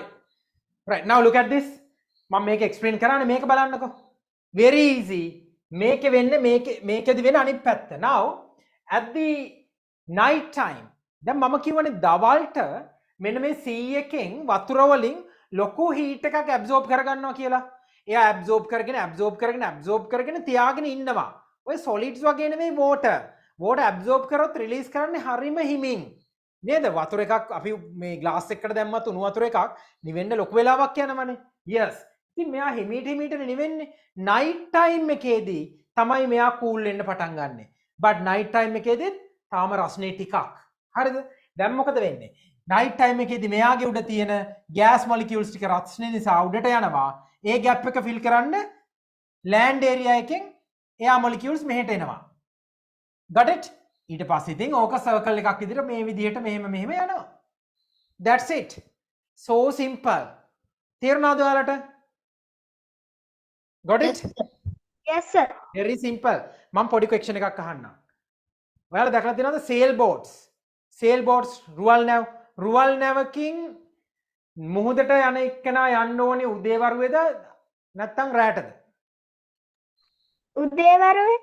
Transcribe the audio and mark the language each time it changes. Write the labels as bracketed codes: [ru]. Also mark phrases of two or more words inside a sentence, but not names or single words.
[en] Right, now look at this. [si] මම මේක explain කරන්නේ මේක බලන්නකෝ. [en] Very easy. [si] මේකේ වෙන්නේ මේකෙදි වෙන අනිත් පැත්ත. [en] Now at the night time. [si] දැන් මම කියවනේ දවල්ට මෙන්න මේ C එකෙන් වතුර වලින් ලොකු heat එකක් absorb කරගන්නවා කියලා. එයා absorb කරගෙන තියාගෙන ඉන්නවා. ඔය solids වගේ නෙමෙයි water. [en] Water absorb [si] කරොත් release කරන්නේ හරිම හිමින්. නේද? වතුර එකක් අපි මේ glass එකකට දැම්මත් උණු වතුර එකක් නිවෙන්න ලොකු වෙලාවක් යනවනේ. Yes. ඉතින් මෙයා හිමීට නිවෙන්නේ. [en] night time [si] එකේදී තමයි මෙයා cool වෙන්න පටන් ගන්නෙ. [en] but night time [si] එකේදී තාම රස්නේ ටිකක්. හරිද? දැන් මොකද වෙන්නේ? [en] night time [si] එකේදී මෙයාගේ උඩ තියෙන [en] gas molecules [si] ටික රත්ස්නේ නිසා උඩට යනවා. ඒ gap එක fill කරන්න [en] land area [si] එකෙන් [en] air molecules [si] මෙහෙට එනවා. [en] got it? [si] ඊට පස්සේ ඉතින් ඕක circle එකක් විදිහට මේ විදිහට මෙහෙම යනවා. [en] that's it. so simple. [si] තේරුණාද ඔයාලට? [en] got it? yes sir very simple. [si] මම පොඩි question එකක් අහන්නම්. ඔයාලා දැකලා තියෙනවද [en] sail boats [si] රුවල් නැවකින් මුහුදට යන එක්කෙනා යන්න ඕනේ උදේවරුවේද නැත්නම් රැටද? උදේවරුේ